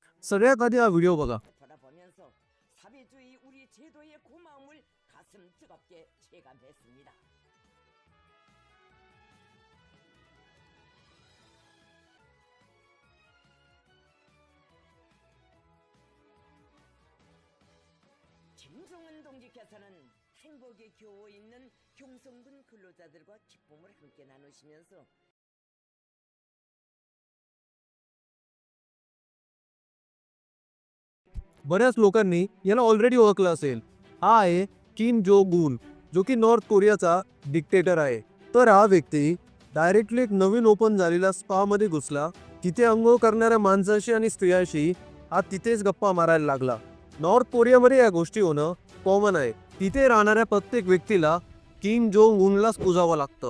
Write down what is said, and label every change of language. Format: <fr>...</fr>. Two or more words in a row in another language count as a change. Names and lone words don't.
<mr>सगळ्यात आधी हा व्हिडिओ बघा.</mr> <ko>돌아보면서 사회주의 우리 제도의 고마움을 가슴 뜨겁게 체감했습니다. 김종은 동지께서는 행복에 겨워 있는 경성군 근로자들과 기쁨을 함께 나누시면서</ko> <mr>बऱ्याच लोकांनी याला ऑलरेडी ओळखलं असेल. हा आहे किम जोंग उन, जो की नॉर्थ कोरियाचा डिक्टेटर आहे. तर हा व्यक्ती डायरेक्टली एक नवीन ओपन झालेला स्पा मध्ये घुसला. तिथे अंघोळ करणाऱ्या माणसाशी आणि स्त्रियांशी हा तिथेच गप्पा मारायला लागला. नॉर्थ कोरियामध्ये या गोष्टी होणं कॉमन आहे. तिथे राहणाऱ्या प्रत्येक व्यक्तीला किम जोंग उनलाच पूजावं लागतं.</mr>